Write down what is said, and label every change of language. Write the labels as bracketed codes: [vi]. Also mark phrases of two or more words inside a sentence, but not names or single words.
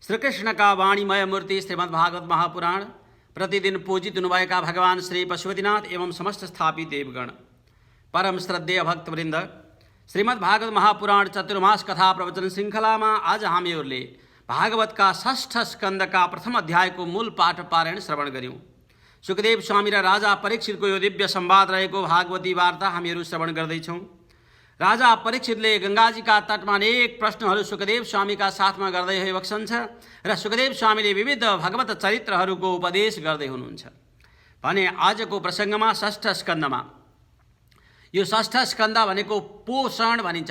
[ne] श्री कृष्ण का वाणीमय मूर्ति श्रीमद्भागवत महापुराण प्रतिदिन पूजित हुनुभएका भगवान श्री पशुपतिनाथ एवं समस्त स्थापित देवगण परम श्रद्धेय भक्तवृन्द श्रीमद्भागवत महापुराण चतुर्मास कथा प्रवचन श्रृङ्खलामा आज हामीहरूले भागवतका षष्ठ स्कन्धका प्रथम अध्यायको मूल पाठ पारायण श्रवण गर्यौं। सुखदेव स्वामी र राजा परीक्षितको यो दिव्य संवाद रहेको भागवती वार्ता हामीहरू श्रवण गर्दैछौँ। राजा परीक्षितले गंगाजीका तटमा अनेक प्रश्नहरू सुखदेव स्वामीका साथमा गर्दै बस्नुहुन्छ र सुखदेव स्वामीले विविध भगवत चरित्रहरूको उपदेश गर्दै हुनुहुन्छ भने आजको प्रसङ्गमा षष्ठ स्कन्धमा यो षष्ठ स्कन्ध भनेको पोषण भनिन्छ।